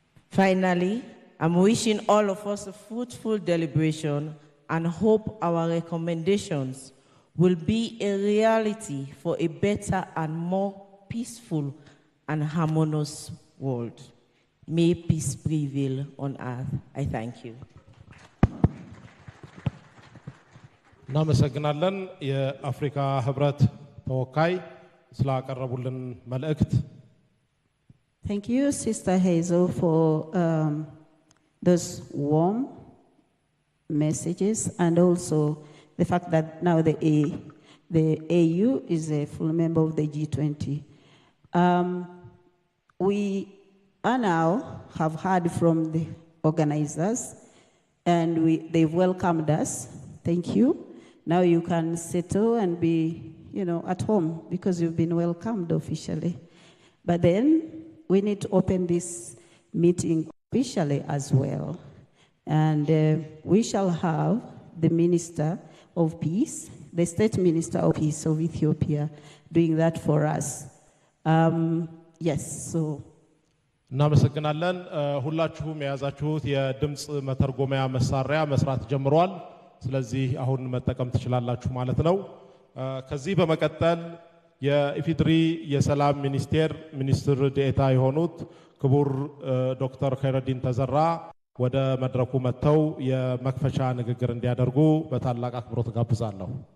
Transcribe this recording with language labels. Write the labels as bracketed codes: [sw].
[en] Finally, I'm wishing all of us a fruitful deliberation and hope our recommendations will be a reality for a better and more peaceful and harmonious world. May peace prevail on earth. I thank you. [am] እናመሰግናለን የአፍሪካ ህብረት ተወካይ ስላቀረቡልን መልእክት። [en] Thank you, Sister Hazel, for those warm messages, and also the fact that now the AU is a full member of the G20. We now have heard from the organizers, and they've welcomed us. Thank you. Now you can settle and be, at home because you've been welcomed officially. But then we need to open this meeting officially as well. And we shall have the Minister of Peace, the State Minister of Peace of Ethiopia, doing that for us. Yes, so. [am] እናመሰግናለን። ሁላችሁም የያዛችሁት የድምጽ መተርጎሚያ መሳሪያ መስራት ጀምሯል። ስለዚህ አሁን መጠቀም ትችላላችሁ ማለት ነው። ከዚህ በመቀጠል የኢፌዴሪ የሰላም ሚኒስትር ዴኤታ የሆኑት ክቡር ዶክተር ኸይረዲን ተዘራ ወደ መድረኩ መጥተው የመክፈቻ ንግግር እንዲያደርጉ በታላቅ አክብሮት ጋብዛለሁ።